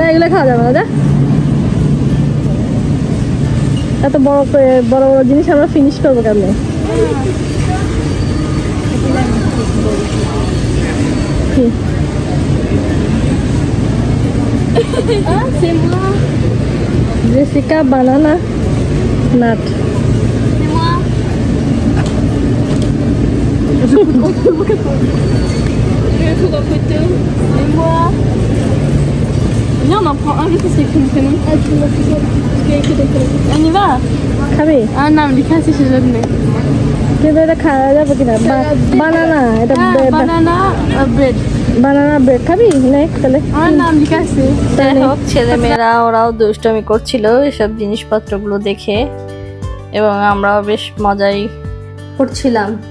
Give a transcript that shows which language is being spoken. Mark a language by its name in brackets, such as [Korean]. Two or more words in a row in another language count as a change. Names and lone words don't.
[Bangla] এগুলো খাওয়া যাবে না, যা এত বড় বড় জিনিস আমরা ফিনিশ করবো কেমনে? [English] জেসিকা banana nut. [French] Viens, on en prend un, je sais c'est une prénom. On y va? খাবি? Ah non, mais c'est chez Jodne. [Bangla] কিন্তু এটা খাওয়া যাবে কিনা? বানানা, এটা [English] banana bread. banana bread [Bangla] খাবি? নে তাহলে। আমার নাম লেখা আছে। যাই হোক, ছেলেমেয়েরা ওরাও দুষ্টমি করছিল এসব জিনিসপত্রগুলো দেখে, এবং আমরাও বেশ মজাই করছিলাম।